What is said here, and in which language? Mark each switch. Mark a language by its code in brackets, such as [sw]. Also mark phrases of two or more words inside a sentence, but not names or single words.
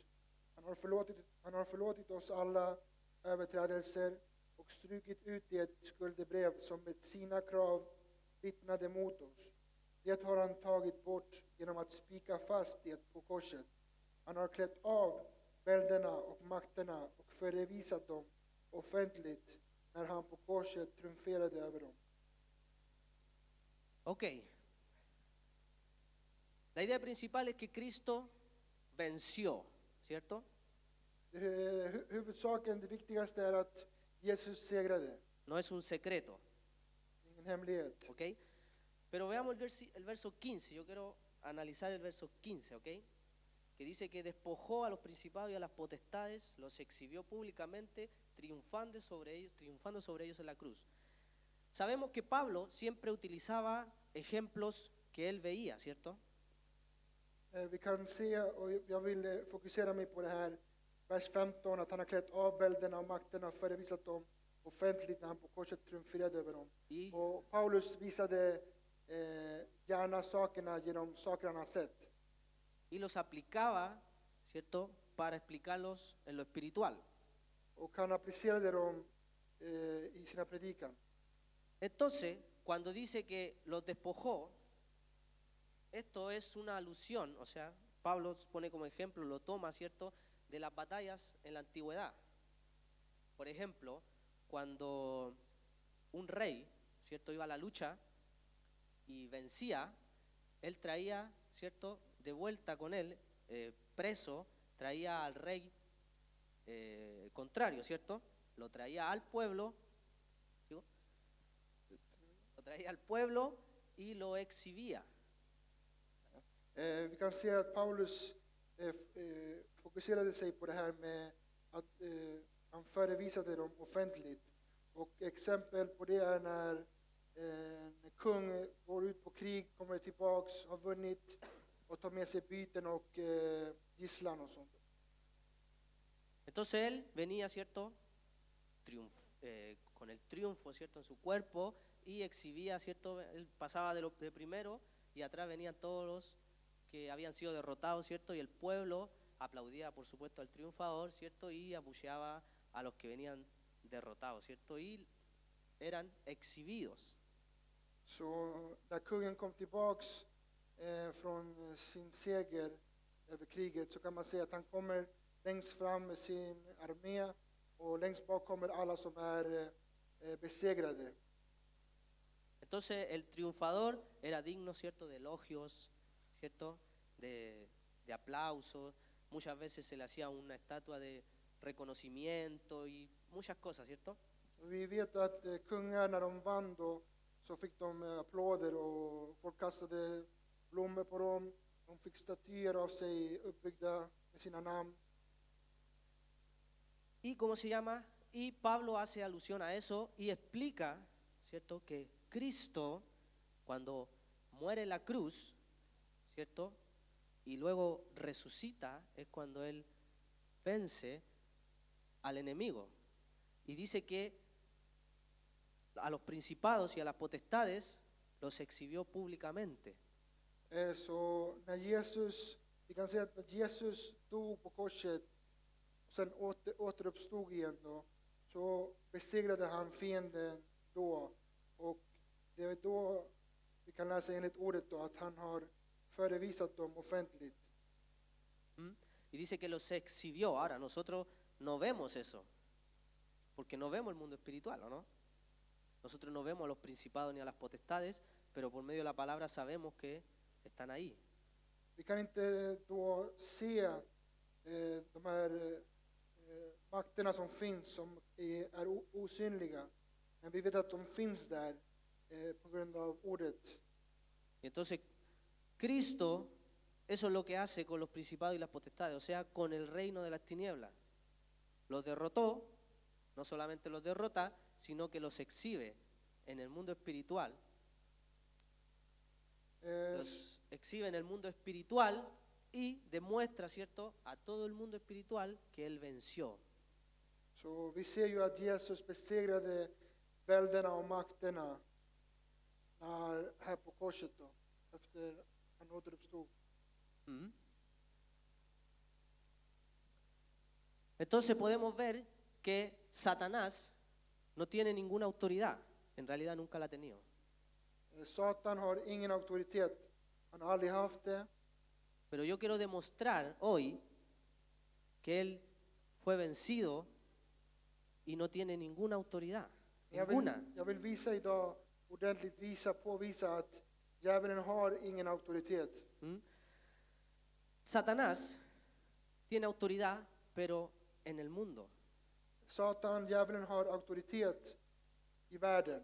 [sv] Han har förlåtit oss alla överträdelser och strukit ut det skuldebrev som med sina krav vittnade mot oss. Det har han tagit bort genom att spika fast det på korset. Han har klätt av välderna och makterna och förevisat dem offentligt när han på korset triumferade över dem. Ok. [es] La idea principal es que Cristo venció, ¿cierto? [sv] Huvudsaken, det viktigaste är att Jesus segrade. [es] No es un secreto, [sv] Ingen hemlighet. [es] ¿ok? Pero veamos el verso 15, yo quiero analizar el verso 15, ¿ok? Que dice que despojó a los principados y a las potestades, los exhibió públicamente, triunfando sobre ellos en la cruz. Sabemos que Pablo siempre utilizaba ejemplos que él veía, ¿cierto? [sv] Vi kan se, och jag vill fokusera mig på det här, vers 15, att han har klätt av välderna och makterna och förevisat dem offentligt när han på korset triumferade över dem. Och Paulus visade gärna sakerna genom saker han har sett. [es] Y los aplicaba, ¿cierto?, para explicarlos en lo espiritual. [sv] Och han applicerade dem i sina predikan. [es] Entonces, cuando dice que los despojó, esto es una alusión, o sea, Pablo pone como ejemplo, lo toma, ¿cierto?, de las batallas en la antigüedad. Por ejemplo, cuando un rey, ¿cierto?, iba a la lucha y vencía, él traía, ¿cierto?, de vuelta con él, preso, traía al rey contrario, ¿cierto? Lo traía al pueblo, ¿sí? Lo traía al pueblo y lo exhibía. [sv] Vi kan se att Paulus fokuserade sig på det här med att han förevisade dem offentligt. Och exempel på det är när en kung går ut på krig, kommer tillbaks, har vunnit och tar med sig byten och gisslan och sånt. [es] Entonces él venía, ¿cierto? Con el triunfo, ¿cierto? En su cuerpo y exhibía, ¿cierto? Él pasaba de primero y atrás venían todos los que habían sido derrotados, ¿cierto? Y el pueblo aplaudía, por supuesto, al triunfador, ¿cierto? Y abucheaba a los que venían derrotados, ¿cierto? Y eran exhibidos. [sv] Så när kungen kom tillbaks från sin seger över kriget så kan man säga att han kommer längst fram med sin armé och längst bak kommer alla som är besegrade. [es] Entonces el triunfador era digno, ¿cierto? De elogios, ¿cierto? De aplausos. Muchas veces se le hacía una estatua de reconocimiento y muchas cosas, ¿cierto? [sv] Vi vet att kungar när de vann då så fick de applåder och folk kastade blommor på dem. De fick statyer av sig uppbyggda med sina namn. [es] Y ¿cómo se llama? Y Pablo hace alusión a eso y explica, ¿cierto? Que Cristo, cuando muere en la cruz, ¿cierto? Y luego resucita, es cuando él vence al enemigo. Y dice que a los principados y a las potestades los exhibió públicamente. [sv] Så när Jesus, vi kan säga att när Jesus dog på korset och sen återuppstod igen då, så besegrade han fienden då. Och det är då vi kan läsa enligt ordet då att han har förevisat dem offentligt. [es] Y dice que los exhibió. Ahora, nosotros no vemos eso, porque no vemos el mundo espiritual, ¿o no? Nosotros no vemos a los principados ni a las potestades, pero por medio de la palabra sabemos que están ahí. [sv] Vi kan inte då se de här makterna som finns, som är osynliga. Men vi vet att de finns där på grund av ordet. [es] Y entonces, Cristo, eso es lo que hace con los principados y las potestades, o sea, con el reino de las tinieblas. Los derrotó, no solamente los derrota, sino que los exhibe en el mundo espiritual. Los exhibe en el mundo espiritual y demuestra, ¿cierto?, a todo el mundo espiritual que él venció. [sv] Så vi ser ju att Jesus besegrade välderna och makterna här på korset då, efter han återuppstod. [es] Entonces podemos ver que Satanás no tiene ninguna autoridad, en realidad nunca la ha tenido. [sv] Satan har ingen auktoritet, han har aldrig haft det. [es] Pero yo quiero demostrar hoy que él fue vencido y no tiene ninguna autoridad, ninguna. [sv] Jag vill visa idag, ordentligt påvisa att djävulen har ingen auktoritet. [es] Satanás tiene autoridad, pero en el mundo. [sv] Djävulen har auktoritet i världen.